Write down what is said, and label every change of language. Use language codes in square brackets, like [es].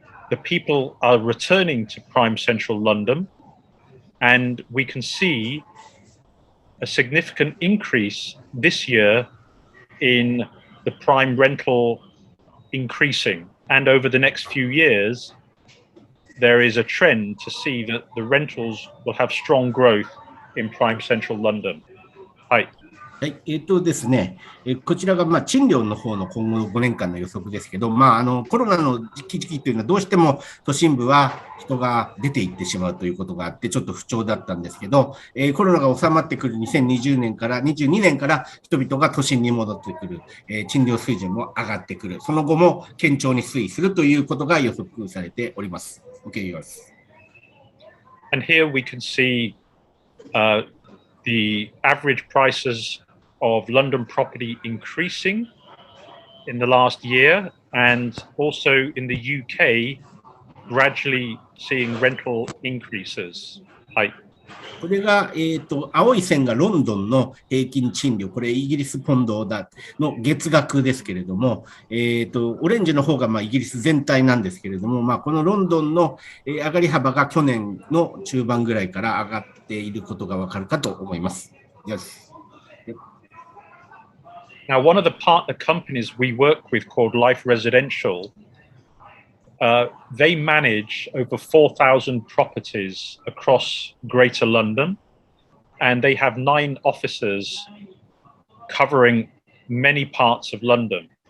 [en] The people are returning to prime central London, and we can see a significant increase this year in the prime rental increasing. And over the next few years, there is a trend to see that the rentals will have strong growth in prime central London. [ja] はい。はい、ですね、こちらが賃料の方の今後の5年間の予測ですけど、コロナの時期というのはどうしても都心部は人が出て行ってしまうということがあって、ちょっと不調だったんですけど、コロナが収まってくる2020年から22年から人々が都心に戻ってくる、賃料水準も上がってくる、その後も堅調に推移するということが予測されております。 OK、よし。 [en] And here we can see the average prices of London property increasing in the last year, and also in the UK gradually seeing rental increases. [ja] はい。これが、青い線がロンドンの平均賃料、これイギリスポンドの月額ですけれども、オレンジの方がイギリス全体なんですけれども、このロンドンの上がり幅が去年の中盤ぐらいから上がっていることがわかるかと思います。よし。 [en] Now, one of the partner companies we work with called Life Residential, they manage over 4,000 properties across Greater London, and they have 9 offices covering many parts of London.